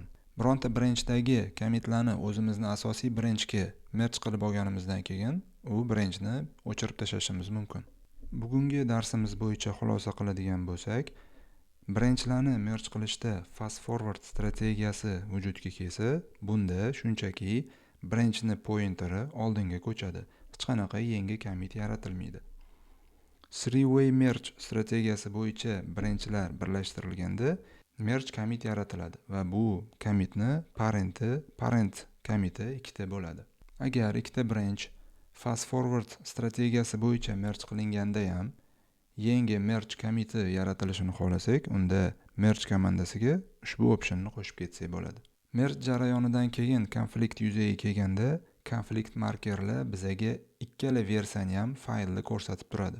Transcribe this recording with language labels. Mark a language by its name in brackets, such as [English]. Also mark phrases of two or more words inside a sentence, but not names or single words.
[Uzbek] Bironta branchdagi commitlarni o'zimizni asosiy branchga merge qilib olganimizdan keyin u branchni o'chirib tashlashimiz mumkin. Bugungi darsimiz bo'yicha xulosa qiladigan bo'lsak, branchlarni merge qilishda [English] fast forward [Uzbek] strategiyasi vujudga kelsa, bunda shunchaki branchni pointeri oldinga ko'chadi. Hech qanaqa yangi commit yaratilmaydi. [English] Three-way merge [Uzbek] strategiyasi bo'yicha branchlar birlashtirilganda [English] merge commit [Uzbek] yaratiladi va bu commitni [English] parent commiti [Uzbek] ikkita bo'ladi. Agar ikkita branch [English] fast forward [Uzbek] strategiyasi bo'yicha merge qilinganda ham yangi [English] merge commiti [Uzbek] yaratilishini xohlasak, unda merge komandasiga ushbu optionni qo'shib ketsak bo'ladi. Merge jarayonidan keyin konflikt yuzaga kelganda, konflikt markerlar bizaga ikkala versiyani ham faylni ko'rsatib turadi.